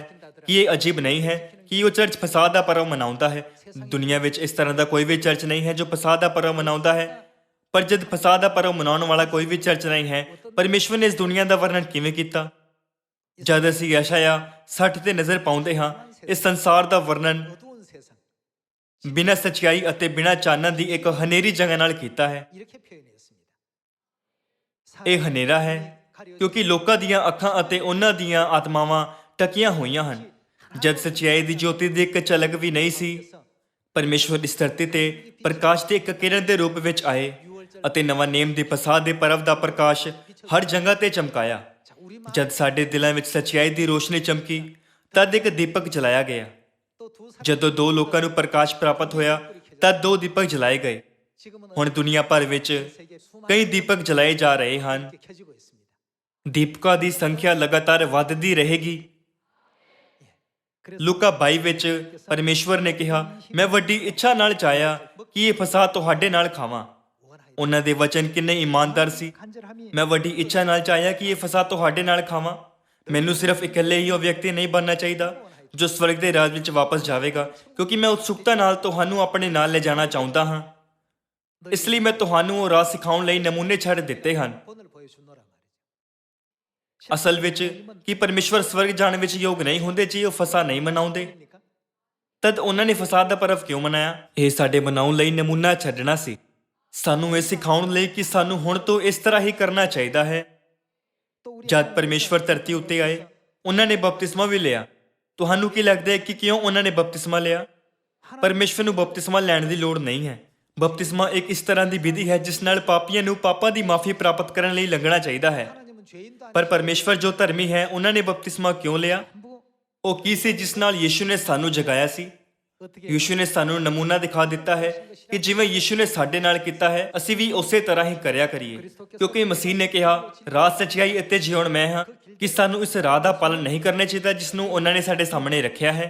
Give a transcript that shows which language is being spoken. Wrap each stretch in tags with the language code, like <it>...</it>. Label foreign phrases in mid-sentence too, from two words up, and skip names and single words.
<pa>ਕੀ ਇਹ ਅਜੀਬ ਨਹੀਂ ਹੈ ਕਿ ਉਹ ਚਰਚ ਫਸਾਹ ਦਾ ਪਰਵ ਮਨਾਉਂਦਾ ਹੈ? ਦੁਨੀਆ ਵਿੱਚ ਇਸ ਤਰ੍ਹਾਂ ਦਾ ਕੋਈ ਵੀ ਚਰਚ ਨਹੀਂ ਹੈ ਜੋ ਫਸਾਹ ਦਾ ਪਰਵ ਮਨਾਉਂਦਾ ਹੈ। ਪਰ ਜਦ ਫਸਾਹ ਦਾ ਪਰਵ ਮਨਾਉਣ ਵਾਲਾ ਕੋਈ ਵੀ ਚਰਚ ਨਹੀਂ ਹੈ, ਪਰਮੇਸ਼ਵਰ ਨੇ ਇਸ ਦੁਨੀਆ ਦਾ ਵਰਣਨ ਕਿਵੇਂ ਕੀਤਾ? ਜਦ ਅਸੀਂ ਯਸ਼ਾਇਆ 60 ਤੇ ਨਜ਼ਰ ਪਾਉਂਦੇ ਹਾਂ, ਇਸ ਸੰਸਾਰ ਦਾ ਵਰਣਨ</pa> <ko>어두운 세상</ko> <pa>ਬਿਨਾਂ ਸੱਚਾਈ ਅਤੇ ਬਿਨਾਂ ਚਾਨਣ ਦੀ ਇੱਕ ਹਨੇਰੀ ਜਗ੍ਹਾ ਨਾਲ ਕੀਤਾ ਹੈ।</pa> <ko>이렇게 표현했습니다.</ko> <pa>ਇਹ ਹਨੇਰਾ ਹੈ ਕਿਉਂਕਿ ਲੋਕਾਂ ਦੀਆਂ ਅੱਖਾਂ ਅਤੇ ਉਹਨਾਂ ਦੀਆਂ ਆਤਮਾਵਾਂ ਟਕੀਆਂ ਹੋਈਆਂ ਹਨ। ਜਦ ਸੱਚਾਈ ਦੀ ਜੋਤੀ ਦੀ ਇੱਕ ਝਲਕ ਵੀ ਨਹੀਂ ਸੀ, ਪਰਮੇਸ਼ਵਰ ਇਸ ਧਰਤੀ ਤੇ ਪ੍ਰਕਾਸ਼ ਦੇ ਇੱਕ ਕਿਰਨ ਦੇ ਰੂਪ ਵਿੱਚ ਆਏ ਅਤੇ ਨਵਾਂ ਨੇਮ ਦੇ ਪਸਾਹ ਦੇ ਪਰਵ ਦਾ ਪ੍ਰਕਾਸ਼ ਹਰ ਜਗ੍ਹਾ ਤੇ ਚਮਕਾਇਆ। ਜਦ ਸਾਡੇ ਦਿਲਾਂ ਵਿੱਚ ਸੱਚਾਈ ਦੀ ਰੋਸ਼ਨੀ ਚਮਕੀ, ਤਦ ਇੱਕ ਦੀਪਕ ਜਲਾਇਆ ਗਿਆ। ਜਦੋਂ ਦੋ ਲੋਕਾਂ ਨੂੰ ਪ੍ਰਕਾਸ਼ ਪ੍ਰਾਪਤ ਹੋਇਆ, ਤਦ ਦੋ ਦੀਪਕ ਜਲਾਏ ਗਏ। ਹੁਣ ਦੁਨੀਆ ਭਰ ਵਿੱਚ ਕਈ ਦੀਪਕ ਜਲਾਏ ਜਾ ਰਹੇ ਹਨ।</pa> <ko>켜지고 있습니다.</ko> <pa>ਦੀਪਕਾਂ ਦੀ ਸੰਖਿਆ ਲਗਾਤਾਰ ਵੱਧਦੀ ਰਹੇਗੀ। ਲੂਕਾ 22 ਵਿੱਚ ਪਰਮੇਸ਼ਵਰ ਨੇ ਕਿਹਾ, ਮੈਂ ਵੱਡੀ ਇੱਛਾ ਨਾਲ ਚਾਹਿਆ ਕਿ ਇਹ ਫਸਾਹ ਤੁਹਾਡੇ ਨਾਲ ਖਾਵਾਂ। ਉਹਨਾਂ ਦੇ ਵਚਨ ਕਿੰਨੇ ਇਮਾਨਦਾਰ ਸੀ।</pa> <ko>간절함이</ko> <pa>ਮੈਂ ਵੱਡੀ ਇੱਛਾ ਨਾਲ ਚਾਹਿਆ ਕਿ ਇਹ ਫਸਾਹ ਤੁਹਾਡੇ ਨਾਲ ਖਾਵਾਂ। ਮੈਨੂੰ ਸਿਰਫ ਇਕੱਲੇ ਹੀ ਉਹ ਵਿਅਕਤੀ ਨਹੀਂ ਬਣਨਾ ਚਾਹੀਦਾ ਜੋ ਸਵਰਗ ਦੇ ਰਾਜ ਵਿੱਚ ਵਾਪਸ ਜਾਵੇਗਾ, ਕਿਉਂਕਿ ਮੈਂ ਉਤਸੁਕਤਾ ਨਾਲ ਤੁਹਾਨੂੰ ਆਪਣੇ ਨਾਲ ਲੈ ਜਾਣਾ ਚਾਹੁੰਦਾ ਹਾਂ। ਇਸ ਲਈ ਮੈਂ ਤੁਹਾਨੂੰ ਉਹ ਰਾਹ ਸਿਖਾਉਣ ਲਈ ਨਮੂਨੇ ਛੱਡ ਦਿੱਤੇ ਹਨ।</pa> <ko>본을 보여주노라 말이죠.</ko> <pa>ਅਸਲ ਵਿੱਚ ਕੀ ਪਰਮੇਸ਼ਵਰ ਸਵਰਗ ਜਾਣ ਵਿੱਚ ਯੋਗ ਨਹੀਂ ਹੁੰਦੇ ਜੇ ਉਹ ਫਸਾਹ ਨਹੀਂ ਮਨਾਉਂਦੇ?</pa> <ko>그러니까</ko> <pa>ਤਦ ਉਹਨਾਂ ਨੇ ਫਸਾਦ ਦਾ ਪਰਵ ਕਿਉਂ ਮਨਾਇਆ? ਇਹ ਸਾਡੇ ਮਨਾਉਣ ਲਈ ਨਮੂਨਾ ਛੱਡਣਾ ਸੀ, ਸਾਨੂੰ ਇਹ ਸਿਖਾਉਣ ਲਈ ਕਿ ਸਾਨੂੰ ਹੁਣ ਤੋਂ ਇਸ ਤਰ੍ਹਾਂ ਹੀ ਕਰਨਾ ਚਾਹੀਦਾ ਹੈ।</pa> <ko>또 우리</ko> <pa>ਜਦ ਪਰਮੇਸ਼ਵਰ ਧਰਤੀ ਉੱਤੇ ਆਏ, ਉਹਨਾਂ ਨੇ ਬਪਤਿਸਮਾ ਵੀ ਲਿਆ। ਤੁਹਾਨੂੰ ਕੀ ਲੱਗਦਾ ਹੈ ਕਿ ਕਿਉਂ ਉਹਨਾਂ ਨੇ ਬਪਤਿਸਮਾ ਲਿਆ? ਪਰਮੇਸ਼ਵਰ ਨੂੰ ਬਪਤਿਸਮਾ ਲੈਣ ਦੀ ਲੋੜ ਨਹੀਂ ਹੈ। ਬਪਤਿਸਮਾ ਇੱਕ ਇਸ ਤਰ੍ਹਾਂ ਦੀ ਵਿਧੀ ਹੈ ਜਿਸ ਨਾਲ ਪਾਪੀਆਂ ਨੂੰ ਪਾਪਾਂ ਦੀ ਮਾਫੀ ਪ੍ਰਾਪਤ ਕਰਨ ਲਈ ਲੰਘਣਾ ਚਾਹੀਦਾ ਹੈ।</pa> <ko>하나님은 죄인도</ko> <pa>ਪਰ ਪਰਮੇਸ਼ਵਰ ਜੋ ਧਰਮੀ ਹੈ, ਉਹਨਾਂ ਨੇ ਬਪਤਿਸਮਾ ਕਿਉਂ ਲਿਆ?</pa> <ko>아니고</ko> <pa>ਉਹ ਕੀ ਸੀ ਜਿਸ ਨਾਲ ਯੀਸ਼ੂ ਨੇ ਸਾਨੂੰ ਜਗਾਇਆ ਸੀ?</pa> <ko>어떻게</ko> <pa>ਯੀਸ਼ੂ ਨੇ ਸਾਨੂੰ ਨਮੂਨਾ ਦਿਖਾ ਦਿੱਤਾ ਹੈ ਕਿ ਜਿਵੇਂ ਯੀਸ਼ੂ ਨੇ ਸਾਡੇ ਨਾਲ ਕੀਤਾ ਹੈ, ਅਸੀਂ ਵੀ ਉਸੇ ਤਰ੍ਹਾਂ ਹੀ ਕਰਿਆ ਕਰੀਏ। ਕਿਉਂਕਿ ਮਸੀਹ ਨੇ ਕਿਹਾ, ਰਾਹ, ਸੱਚਾਈ ਅਤੇ ਜੀਵਨ ਮੈਂ ਹਾਂ, ਕਿ ਸਾਨੂੰ ਇਸ ਰਾਹ ਦਾ ਪਾਲਨ ਨਹੀਂ ਕਰਨਾ ਚਾਹੀਦਾ ਜਿਸ ਨੂੰ ਉਹਨਾਂ ਨੇ ਸਾਡੇ ਸਾਹਮਣੇ ਰੱਖਿਆ ਹੈ।</pa>